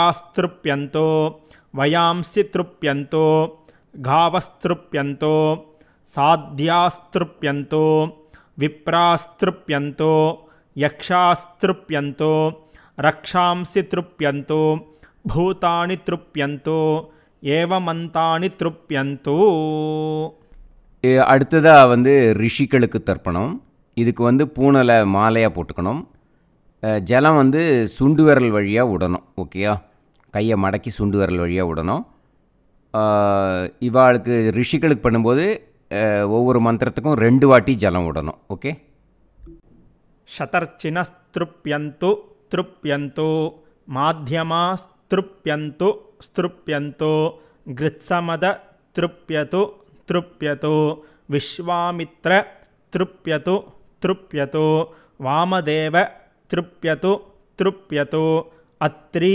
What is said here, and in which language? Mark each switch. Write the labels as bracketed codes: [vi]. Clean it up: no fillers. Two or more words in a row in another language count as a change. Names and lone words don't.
[sa] नागास्तृप्यन्तो, वयांसि तृप्यन्तो, गावस्तृप्यन्तो, साध्यास्तृप्यन्तो विप्रास्तृप्यन्तो यक्षास्तृप्यन्तो रक्षांसि तृप्यन्तो भूतानि तृप्यन्तो एवमन्तानि तृप्यन्तो. [ta] அடுத்ததாக வந்து ரிஷிகளுக்கு தர்ப்பணம். இதுக்கு வந்து பூனலை மாலையாக போட்டுக்கணும். ஜலம் வந்து சுண்டு விரல் வழியாக விடணும். ஓகேயா, கையை மடக்கி சுண்டு விரல் வழியாக விடணும். இவாளுக்கு ரிஷிகளுக்கு பண்ணும்போது ஒவ்வொரு மந்திரத்துக்கும் 2 வாட்டி ஜலம் விடணும். ஓகே. [sa] शतर्चिनस्तृप्यन्तु तृप्यन्तु माध्यमास्तृप्यन्तु स्तृप्यन्तु गृत्समद तृप्यतु तृप्यतु विश्वामित्र तृप्यतु तृप्यतु वामदेव तृप्यतु तृप्यतु अत्रि